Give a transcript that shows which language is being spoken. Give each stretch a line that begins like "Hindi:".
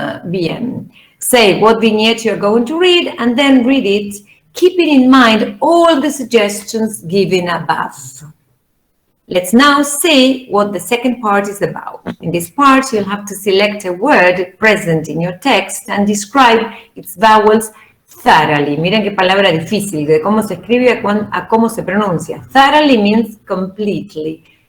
Spanish: Bien.
English: Say what vignette you're going to read and then read it, keeping in mind all the suggestions given above. Let's now see what the second part is about. In this part, you'll have to select a word present in your text and describe its vowels thoroughly.
Spanish: Miren qué palabra difícil, de cómo se escribe a cómo se pronuncia.
English: Thoroughly means completely.